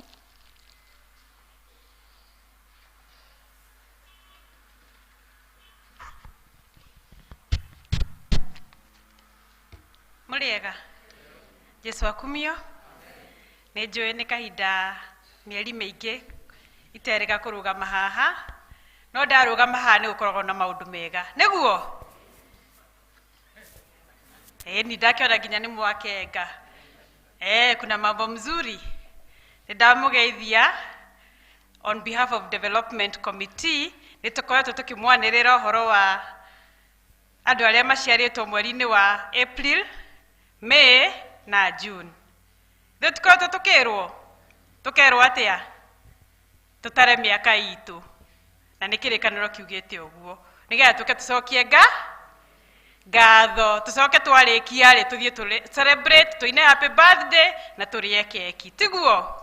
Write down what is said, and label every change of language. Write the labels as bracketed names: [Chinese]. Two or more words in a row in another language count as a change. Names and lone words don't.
[Kikuyu] Muriega Jesu akumio nĩ njũĩ nĩ kahinda mĩeri mĩingĩ iterega kũrũgama haha no ndarũgama haha nĩ gũkoragwo na maũndũ mega nĩguo ni ndakiona nginya nĩ mwakenga [Swahili] kuna mambo mzuri [Kikuyu] nĩndamũgeithia [English] on behalf of development committee [Kikuyu] nĩtũkoretwo tũkĩmwanĩrĩra ũhoro wa andũ arĩa maciarĩtwo mweri-inĩ wa April, May na June. Nĩtũkoretwo tũkerwo atĩa tũtare mĩaka itũ na nĩ kĩrĩkanĩro kiugĩte ũguo nĩgetha tũke tũcokie ngatho tũcoke twarĩkia rĩ tũthiĩ celebrate tũine [English] happy birthday [Kikuyu] na tũrĩe keki tiguo.